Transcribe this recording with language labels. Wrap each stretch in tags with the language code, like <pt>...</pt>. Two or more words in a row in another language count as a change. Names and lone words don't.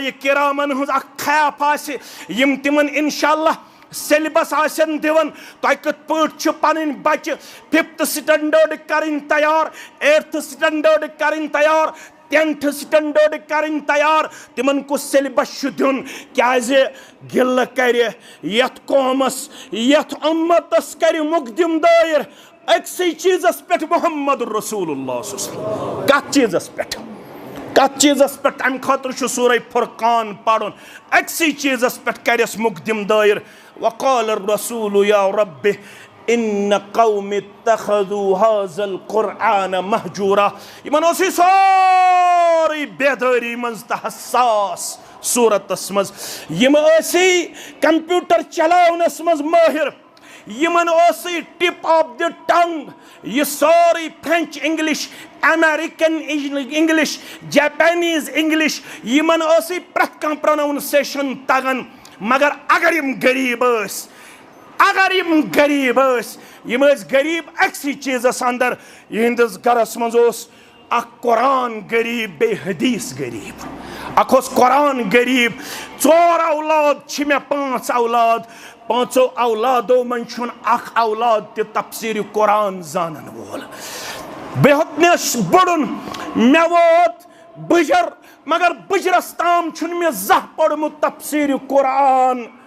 <ks>کرامن ہٕنٛز اکھ خیاف آسہِ یم تمن انشاءاللہ سیلبس آسن دِوان تۄہہِ کِتھ پٲٹھۍ چھِ پنٕنۍ بچہِ 5th سٹینڈٲرڈ کرٕنۍ تیار 8th سٹینڈٲرڈ کرٕنۍ تیار 10th سٹینڈٲرڈ کرٕنۍ تیار تمن کُس سیلبس چھُ دیُن کیازِ گِلہٕ کرِ یتھ قومس یتھ اُمتس کرِ مقدم دٲیر أکسٕے چیٖزس پٮ۪ٹھ محمد رسول اللہ</ks> <ar>صلی اللہ علیہ وسلم</ar> <ks>کتھ چیٖزس پٮ۪ٹھ امہِ خٲطرٕ چھُ سورہ فرقان پرُن أکسٕے چیٖزس پٮ۪ٹھ کرٮ۪س مقدم دٲیر وقال</ks> <ar>الرسول یا رب ان قوم اتخذوا هذا القرآن مهجورا</ar> <ks>یمن اوس یہ سوری بیداری منز تہ حساس صورتس مز یم ٲسی کمپیوٹر چلاونس مز ماہر یمن اوسی</ks> <en>tip of the tongue</en> <ks>یہ سوری</ks> <en>French English American English Japanese English</en> <ks>یمن اوسی پرٛٮ۪تھ کانٛہہ پروناؤنسیشن تگان مگر اگر یم غریب ٲسۍ یم غریب اکسی چیزس اندر یہندس گرس مز اخ قرآن غریب بے حدیث غریب اخ قرآن غریب 4 اولاد چھ مے 5 اولاد 5 اولادو من چھن اخ اولاد تہ تفسیر قرآن زانن وول بے ہتنس بڑن مے ووت بجر مگر بجرس تام چھن مے زہ پڑمت تفسیر قرآن</ks>